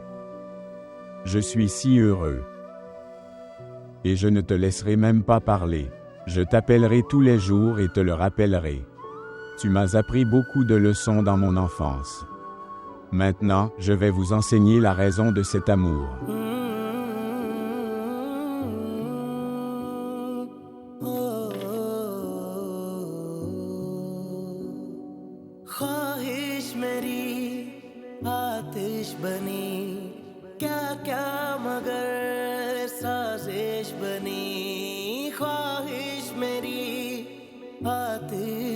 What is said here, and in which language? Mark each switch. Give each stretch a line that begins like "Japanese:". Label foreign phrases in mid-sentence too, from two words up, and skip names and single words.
French: Je suis si heureux. Et je ne te laisserai même pas parler. Je t'appellerai tous les jours et te le rappellerai. Tu m'as appris beaucoup de leçons dans mon enfance. Maintenant, je vais vous enseigner la raison de cet amour.
Hindi: ख्वाहिश मेरी आतिश बनी क्या क्या मगर साजिश बनी ख्वाहिश मेरी आतिश